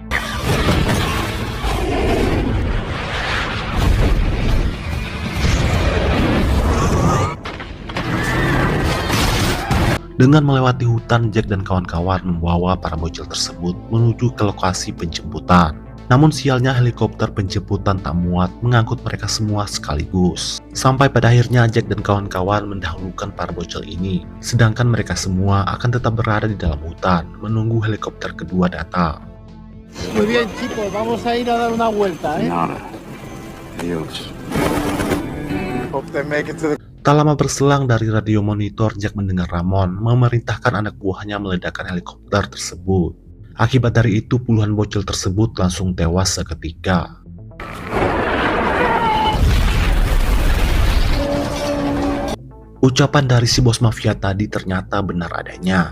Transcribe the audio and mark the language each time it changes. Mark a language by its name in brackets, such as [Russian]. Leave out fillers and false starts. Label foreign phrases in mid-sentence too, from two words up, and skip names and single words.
[Indonesian] Dengan melewati hutan, Jack dan kawan-kawan membawa para bocil tersebut menuju ke lokasi penjemputan. Namun sialnya helikopter penjemputan tak muat mengangkut mereka semua sekaligus. Sampai pada akhirnya Jack dan kawan-kawan mendahulukan para bocil ini, sedangkan mereka semua akan tetap berada di dalam hutan menunggu helikopter kedua datang. [Spanish] Muy bien, chicos, vamos a ir a dar una vuelta, Nada. Adios. [English] Hope they make it to the... [Indonesian] Tak lama berselang dari radio monitor, Jack mendengar Ramon memerintahkan anak buahnya meledakkan helikopter tersebut. Akibat dari itu, puluhan bocil tersebut langsung tewas seketika. Ucapan dari si bos mafia tadi ternyata benar adanya.